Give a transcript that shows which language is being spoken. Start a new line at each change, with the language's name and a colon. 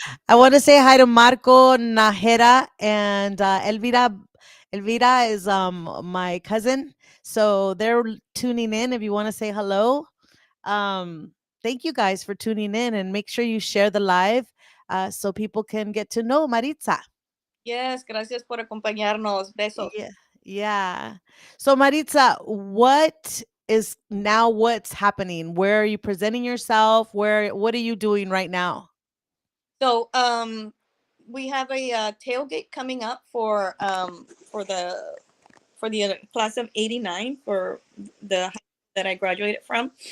English: I want to say hi to Marco, Najera, and Elvira. Elvira is my cousin, so they're tuning in. If you want to say hello, um, thank you guys for tuning in, and make sure you share the live so people can get to know Maritza. yes,
Spanish: gracias por acompañarnos. Besos.
English: Yeah, yeah. So Maritza, what's happening? Where are you presenting yourself? What are you doing right now? So we have a tailgate coming up for the class of '89 for the high school that I graduated from.